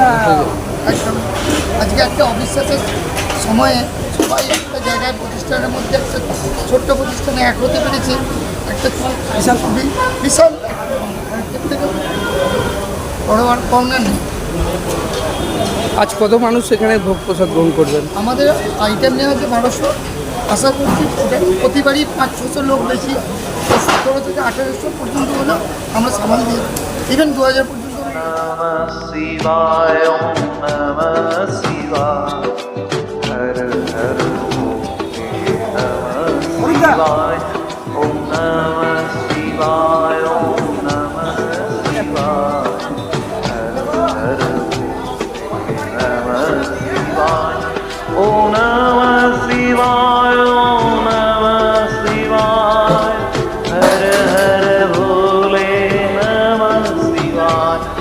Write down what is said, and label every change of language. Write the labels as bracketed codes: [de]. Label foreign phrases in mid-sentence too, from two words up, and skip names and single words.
[bn] একদম আজকে একটা অবিশ্বাসের সময়ে সবাই একটা জায়গায় প্রতিষ্ঠানের মধ্যে একটা ছোট্ট প্রতিষ্ঠানে এক হতে পেরেছে, একটা বিশাল এর থেকে বড় আর পাওনা নেই। আজ কত মানুষ এখানে ভোগ প্রসাদ গ্রহণ করবেন? আমাদের আইটেম নেওয়া হচ্ছে 1200, আশা করছি প্রতিবারই 500-600 লোক বেশি, 17 থেকে 1800 পর্যন্ত হলো আমরা সামাল দিই, ইভেন 2000 পর্যন্ত। [sa] Namah Shivaya, Om Namah Shivaya, Har Har Om Namah Shivaya, Om Namah Shivaya, Om Namah Shivaya, Har Har Namah Shivaya, Om Namah Shivaya, Om Namah Shivaya, Har Har Bhole Namah Shivaya.